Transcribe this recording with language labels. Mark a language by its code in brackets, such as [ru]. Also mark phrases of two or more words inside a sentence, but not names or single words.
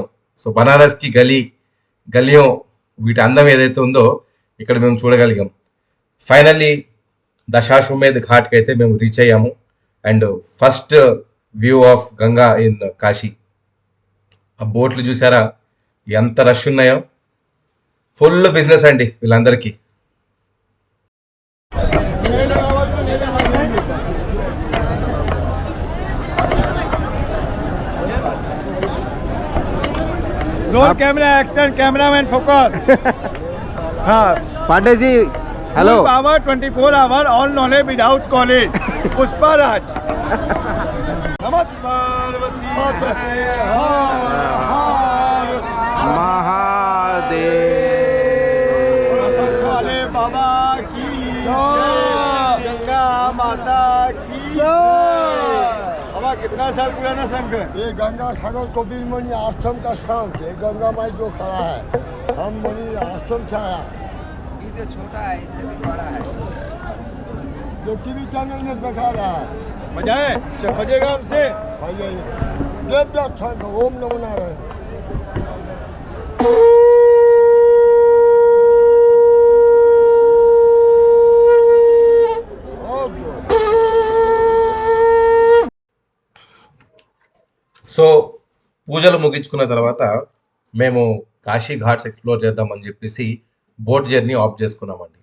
[te] సో బనారస్కి గలియం వీటి అందం ఏదైతే ఉందో ఇక్కడ మేము చూడగలిగాం. ఫైనల్లీ దశాశ్వమేధ్ ఘాట్కి అయితే మేము రీచ్ అయ్యాము. [en] And first view of Ganga in Kashi. [te] ఆ బోట్లు చూసారా ఎంత రష్ ఉన్నాయో. [en] full business [te] అండి వీళ్ళందరికీ. [en] Roll camera action, cameraman focus. [hi] हाँ, पांडे जी हेलो. [en] full power 24 hour all knowledge without college. [hi] पुष्पराज. नमः पार्वती हर हर महादेव. वाले बाबा की जय, गंगा माता की जय. बाबा कितना साल पुराना संघ है? ये गंगा सागर कपिल मुनि आश्रम का संघ, ये गंगा माई जो खड़ा है, हम मुनि आश्रम से आया. ये जो छोटा है इससे भी बड़ा है. जो टीवी चैनल में दिखा रहा है बजाए बजेगा हमसे. भैया देवदास संघ. ओम नमो नारायण. [te] సో పూజలు ముగించుకున్న తర్వాత మేము కాశీ [en] ghats explore [te] చేద్దామని చెప్పేసి [en] boat journey off [te] చేసుకున్నామండి.